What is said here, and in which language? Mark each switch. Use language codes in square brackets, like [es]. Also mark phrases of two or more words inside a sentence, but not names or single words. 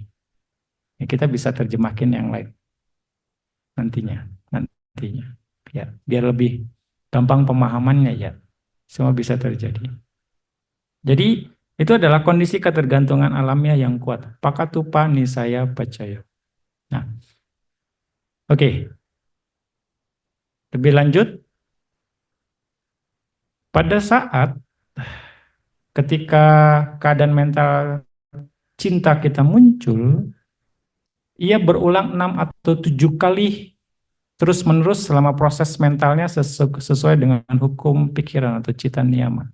[id] Ya, kita bisa terjemahkan yang lain nantinya. Ya, biar lebih gampang pemahamannya ya. Semua bisa terjadi. Jadi itu adalah kondisi ketergantungan alamiah yang kuat. [pi] Pakatupa nisaya pacaya. [id] Nah, Oke, lebih lanjut, pada saat ketika keadaan mental cinta kita muncul, ia berulang 6 atau 7 kali terus-menerus selama proses mentalnya sesuai dengan hukum pikiran atau [pi] cita niyama.